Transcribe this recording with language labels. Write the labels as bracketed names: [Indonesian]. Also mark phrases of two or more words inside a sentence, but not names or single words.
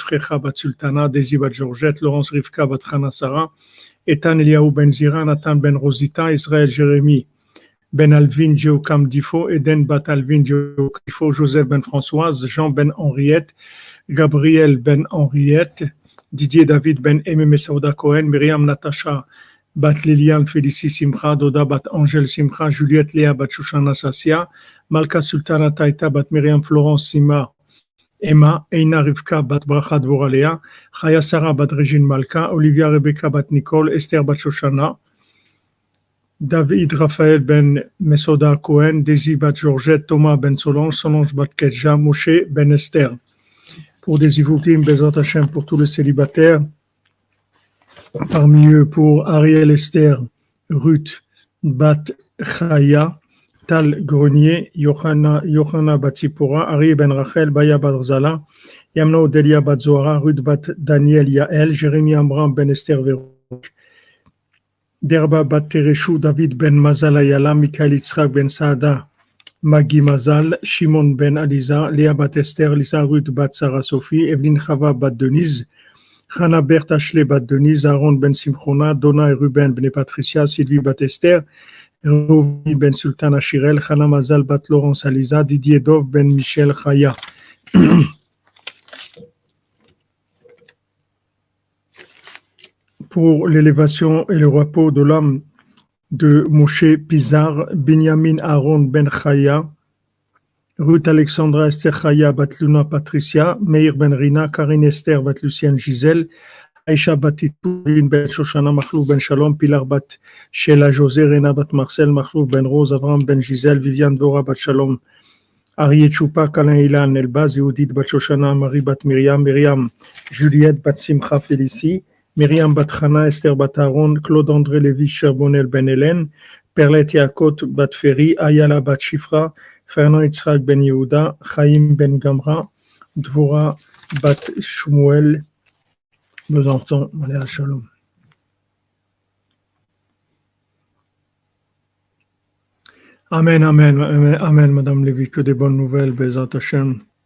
[French] Frecha bat Sultana, Daisy bat Georgette, Laurence Rivka bat Chana Sarah, Etan Eliaou ben Zira, Nathan ben Rosita, Israël Jérémy ben Alvin Geokam Difo, Eden bat Alvin Geokam Difo, Joseph ben Françoise, Jean ben Henriette, Gabriel ben Henriette, Didier David ben Aimé Saouda Cohen, Myriam Natacha bat Liliane Félicie Simcha, Doda bat Angèle Simcha, Juliette Léa bat Shoshana Sassia, Malka Sultana Taïta bat Myriam Florence Sima Emma, Eina Rivka bat Bracha Dvora Léa, Chaya Sarah bat Régine Malka, Olivia Rebecca bat Nicole, Esther bat Shoshana, David Raphaël ben Mesoda Cohen, Daisy bat Georgette, Thomas ben Solange, Solange bat Kedja, Moshe ben Esther. Pour des Ivoukim, [Hebrew] Bezrat Hashem, [French] pour tous les célibataires, parmi eux pour Ariel Esther, Ruth Bat Chaya, Tal Grenier, Yohana Batsipora, Ari Ben Rachel, Baya Bat Zala, Yamna Delia Bat Zohara, Ruth Bat Daniel Yael, Jérémy Amram Ben Esther Verouk, Derba Bat Tereshou, David Ben Mazal Ayala, Michael Yitzhak Ben Saada, Maggie Mazal, Shimon Ben Aliza, Léa Bat Esther, Lisa Ruth Bat Sarah Sophie, Evelyne Chava Bat Denise, Hannah Berthe Ashley Bat Denise, Aaron Ben Simchona, Donna et Ruben Ben Patricia, Sylvie Bat Esther, Rovi Ben Sultan Ashirel, Hannah Mazal Bat Laurence Aliza, Didier Dov Ben Michel Chaya. Pour l'élévation et le repos de l'âme de Moshe Pizar, Benjamin Aaron Ben Chaya, Ruth Alexandra Esther Chaya Bat Luna Patricia, Meir Ben Rina, Karine Esther Bat Lucienne Gisèle, Aïcha Bat Titourine Ben Shoshana, Machlouf Ben Shalom, Pilar Bat Sheila José, Rena Bat Marcel, Machlouf Ben Rose, Avram Ben Gisèle, Viviane Dora Bat Shalom, Arié Choupa, Kalin Ilan, Elbaz, Yehudit Bat Shoshana, Marie Bat Myriam, Myriam, Juliette Bat Simcha Félicie, Myriam Bat Chana, Esther Bat Aaron, Claude André Lévy, Charbonnel Ben Hélène, Perlette Yakot Bat Ferry, Ayala Bat Shifra, Fernand Yitzhak Ben Yehuda, Chaim Ben Gamra, Dvora Bat Shmuel, Besançon, Maléa Shalom. Amen, amen, amen, Madame Lévy, que des bonnes nouvelles, [Hebrew] Bezrat Hashem.